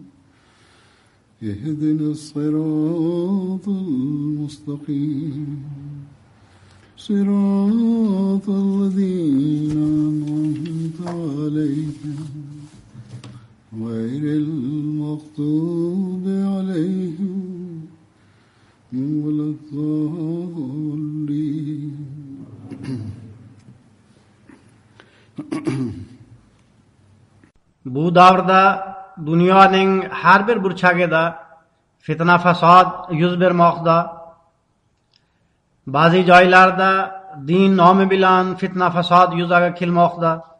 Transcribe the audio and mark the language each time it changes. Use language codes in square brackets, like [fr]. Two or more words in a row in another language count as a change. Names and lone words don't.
[ar] اهدنا الصراط المستقيم صراط الذين أنعمت عليهم غير المغضوب عليهم ولا الضالين. [uz] Bu davrda dunyoning har bir burchagida fitna fasod yuz bermoqda. Ba'zi joylarda din nomi bilan fitna fasod yuzaga kelmoqda.